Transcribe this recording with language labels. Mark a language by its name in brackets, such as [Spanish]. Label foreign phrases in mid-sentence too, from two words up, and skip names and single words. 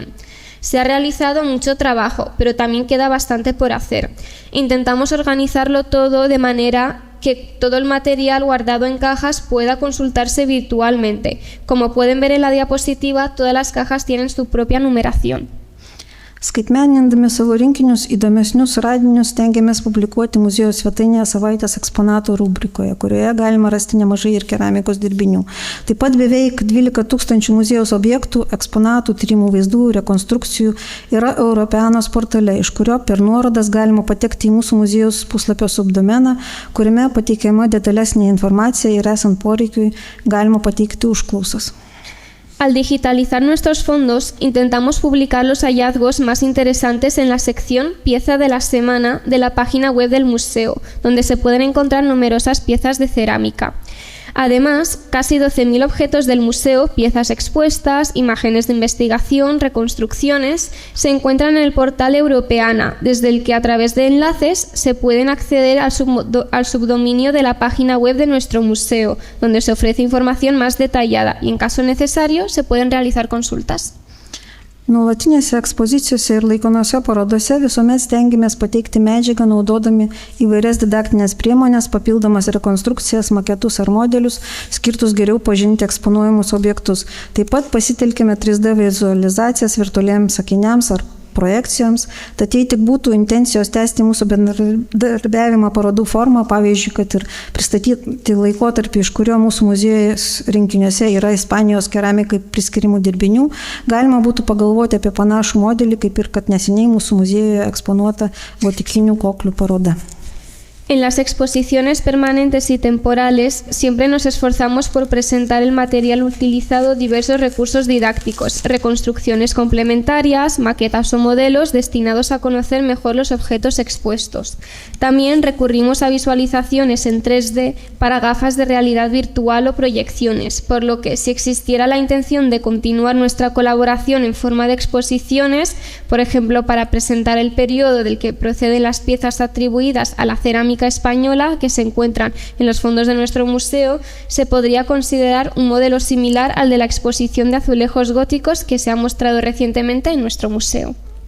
[Spanish] Se ha realizado mucho trabajo, pero también queda bastante por hacer. Intentamos organizarlo todo de manera que todo el material guardado en cajas pueda consultarse virtualmente. Como pueden ver en la diapositiva, todas las cajas tienen su propia numeración. [Lithuanian] Skaitmenindami savo rinkinius įdomesnius radinius stengiamės publikuoti muziejaus svetainėje savaitės eksponatų rubrikoje, kurioje galima rasti nemažai ir keramikos dirbinių. Taip pat beveik 12 000 muziejaus objektų, eksponatų, tyrimų vaizdų, rekonstrukcijų yra Europeanos portale, iš kurio per nuorodas galima patekti į mūsų muziejaus puslapio subdomeną, kuriame pateikiama detalesnė informacija ir esant poreikiui galima pateikti užklausas. [Spanish] Al digitalizar nuestros fondos, intentamos publicar los hallazgos más interesantes en la sección Pieza de la Semana de la página web del museo, donde se pueden encontrar numerosas piezas de cerámica. Además, casi 12.000 objetos del museo, piezas expuestas, imágenes de investigación, reconstrucciones, se encuentran en el portal Europeana, desde el que a través de enlaces se pueden acceder al subdominio de la página web de nuestro museo, donde se ofrece información más detallada y, en caso necesario, se pueden realizar consultas. [Lithuanian] Nuolatinėse ekspozicijose ir laikinose parodose visuomet stengiamės pateikti medžiagą naudodami įvairias didaktinės priemonės, papildomas rekonstrukcijas, maketus ar modelius, skirtus geriau pažinti eksponuojamus objektus. Taip pat pasitelkime 3D vizualizacijas virtualiems akiniams ar projekcijoms, tad jei tik būtų intencijos tęsti mūsų bendradarbiavimą parodų formą, pavyzdžiui, kad ir pristatyti laikotarpį, iš kurio mūsų muziejus rinkiniuose yra Ispanijos keramikai priskirimų dirbinių, galima būtų pagalvoti apie panašų modelį, kaip ir kad neseniai mūsų muziejuje eksponuota gotikinių koklių paroda. [Spanish] En las exposiciones permanentes y temporales siempre nos esforzamos por presentar el material utilizado diversos recursos didácticos, reconstrucciones complementarias, maquetas o modelos destinados a conocer mejor los objetos expuestos. También recurrimos a visualizaciones en 3D para gafas de realidad virtual o proyecciones, por lo que si existiera la intención de continuar nuestra colaboración en forma de exposiciones, por ejemplo para presentar el periodo del que proceden las piezas atribuidas a la cerámica cerámica española que se encuentran en los fondos de nuestro museo se podría considerar un modelo similar al de la exposición de azulejos góticos que se ha mostrado recientemente en nuestro museo.